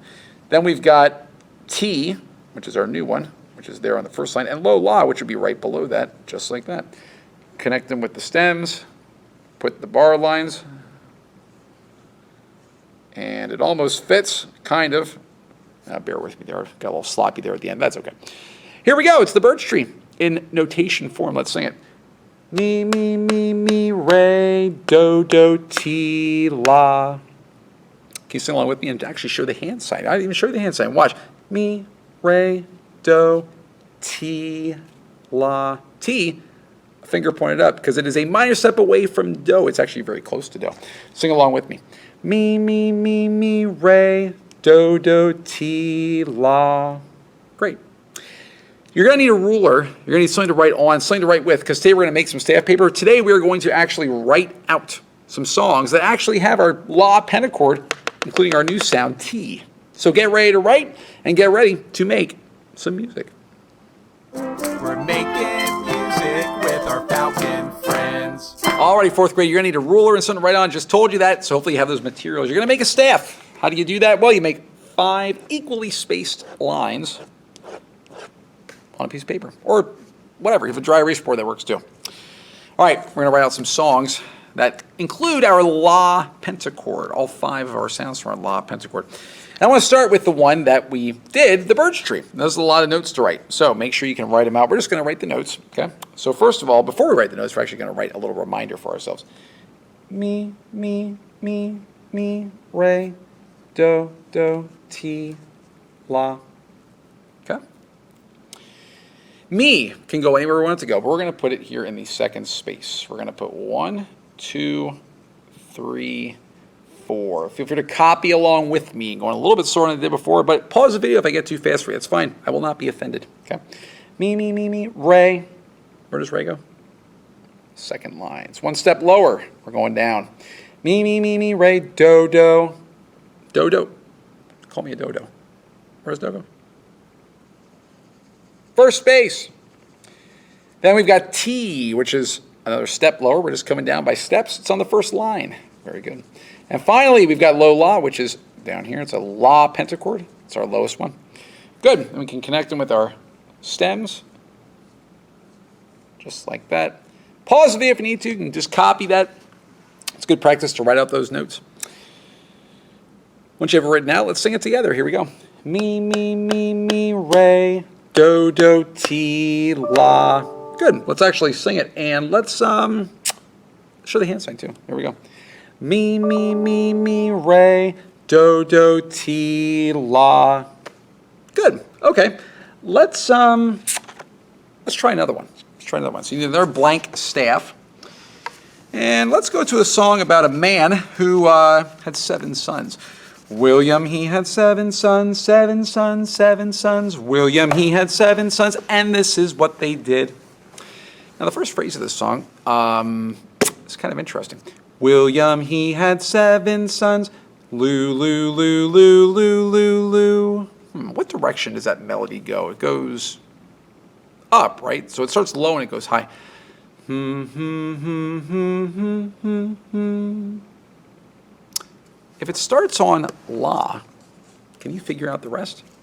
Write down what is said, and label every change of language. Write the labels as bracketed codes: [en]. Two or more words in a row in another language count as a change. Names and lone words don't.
[en] Then we've got T, which is our new one, which is there on the first line, and lo-la, which would be right below that, just like that. Connect them with the stems, put the bar lines, and it almost fits, kind of. Bear with me there, got a little sloppy there at the end, that's okay. Here we go, it's the birch tree in notation form. Let's sing it. Mi, mi, mi, mi, re, do, do, ti, la. Can you sing along with me and actually show the hand sign? I didn't even show you the hand sign. Watch. Mi, re, do, ti, la. Ti, finger pointed up, because it is a minor step away from do. It's actually very close to do. Sing along with me. Mi, mi, mi, mi, re, do, do, ti, la. Great. You're going to need a ruler. You're going to need something to write on, something to write with, because today we're going to make some staff paper. Today we are going to actually write out some songs that actually have our la pentachord, including our new sound T. So get ready to write and get ready to make some music. We're making music with our Falcon friends. Alrighty, 4th grade, you're going to need a ruler and something to write on. Just told you that, so hopefully you have those materials. You're going to make a staff. How do you do that? Well, you make 5 equally spaced lines on a piece of paper, or whatever. You have a dry erase board, that works too. All right, we're going to write out some songs that include our la pentachord, all 5 of our sounds from our la pentachord. And I want to start with the one that we did, the birch tree. There's a lot of notes to write, so make sure you can write them out. We're just going to write the notes, okay? So first of all, before we write the notes, we're actually going to write a little reminder for ourselves. Mi, mi, mi, mi, re, do, do, ti, la. Okay? Mi can go anywhere we want it to go, but we're going to put it here in the second space. We're going to put 1, 2, 3, 4. Feel free to copy along with me, going a little bit slower than I did before, but pause the video if I get too fast for you. It's fine. I will not be offended. Okay? Mi, mi, mi, mi, re. Where does re go? Second line. It's 1 step lower. We're going down. Mi, mi, mi, mi, re, do, do. Do, do. Call me a do-do. Where's do go? First space. Then we've got T, which is another step lower. We're just coming down by steps. It's on the first line. Very good. And finally, we've got lo-la, which is down here. It's a la pentachord. It's our lowest one. Good. And we can connect them with our stems. Just like that. Pause the video if you need to. You can just copy that. It's good practice to write out those notes. Once you have it written out, let's sing it together. Here we go. Mi, mi, mi, mi, re, do, do, ti, la. Good. Let's actually sing it. And let's show the hand sign too. Here we go. Mi, mi, mi, mi, re, do, do, ti, la. Good. Okay. Let's try another one. Let's try another one. So you need another blank staff. And let's go to a song about a man who had 7 sons. William, he had 7 sons, 7 sons, 7 sons. William, he had 7 sons, and this is what they did. Now, the first phrase of this song is kind of interesting. William, he had 7 sons. Loo-lee-loo-lee-loo-lee-loo. What direction does that melody go? It goes up, right? So it starts low and it goes high. If it starts on la, can you figure out the rest?